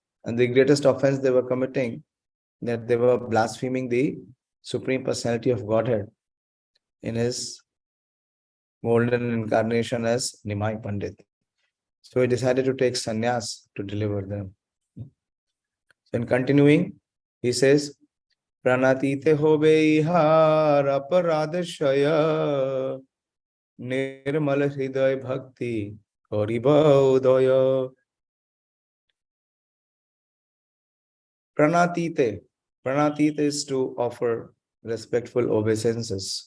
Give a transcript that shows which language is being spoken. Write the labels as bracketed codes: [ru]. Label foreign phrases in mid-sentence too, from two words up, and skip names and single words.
[en] And the greatest offense they were committing, that they were blaspheming the Supreme Personality of Godhead in his golden incarnation as Nimai Pandit. So he decided to take sannyas to deliver them. So in continuing, he says, [bn] প্রণতিতে হবে ইহার অপরাধক্ষয় নির্মল হৃদয় ভক্তি করিবা উদয়. [en] Pranatite. Pranatite is to offer respectful obeisances.